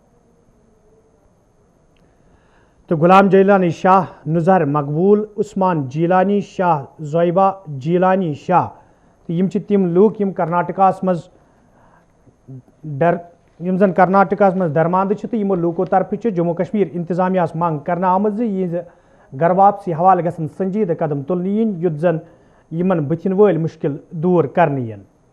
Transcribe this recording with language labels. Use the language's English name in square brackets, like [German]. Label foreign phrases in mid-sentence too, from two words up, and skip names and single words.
[Kashmiri] तो गुलाम जैलानी शाह, नुज़र मकबूल, उस्मान जीलानी शाह, ज़ोइबा जीलानी शाह, तो यम तिम लूक यम कर्नाटकास मज यम जन कर्नाटकास मज दरमांद तो यमो लूको तरफ जम्मू कश्मीर इंतजामियास मंग करना आमद यह घर वापसी हवाले गसन संजीद कदम तुलन यन युत जन यमन बुथिन वल मुश्किल दूर करने यन।